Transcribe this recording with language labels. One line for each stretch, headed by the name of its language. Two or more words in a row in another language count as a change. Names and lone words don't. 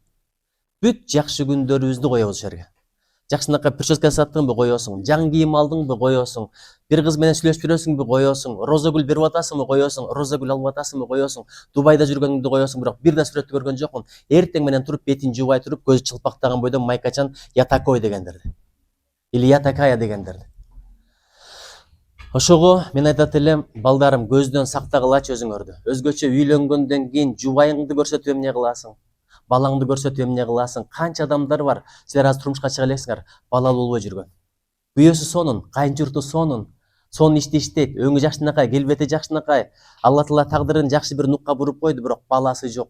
Kyrgyz: Бүт жакшы күндөрүбүздү коебуз жерге. Жакшынакай прическа жасаттыңбы коесуң, жаңы кийим алдыңбы коесуң, бир кыз менен сүйлөшүп жүрөсүңбү коесуң, роза гүл берип атасыңбы коесуң, роза гүл алып атасыңбы коесуң, Дубайда жүргөнүңдү коесуң, бирок бир да сүрөттү көргөн жокмун. Эртең менен туруп бетин жуубай туруп, көзү чылпактаган бойдон майкачан
Russian: я такой
Kyrgyz: дегендерди.
Russian: Или я такая дегендерди.
Kyrgyz: Ошого мен айтат элем, балдарым, көздөн сактагылачы өзүңөрдү. Өзгөчө үйлөнгөндөн кийин жубайыңды көрсөтүп эмне кыласың? Балаңды көрсөтүп эмне кыласың? Канча адамдар бар, силер азыр турмушка чыга элексиңер, балалуу болбой жүргөн. Күйөөсү сонун, кайынчурту сонун ишти иштейт, өңү жакшынакай, келбети жакшынакай, Алла Таала тагдырын жакшы бир нукка буруп койду, бирок баласы жок.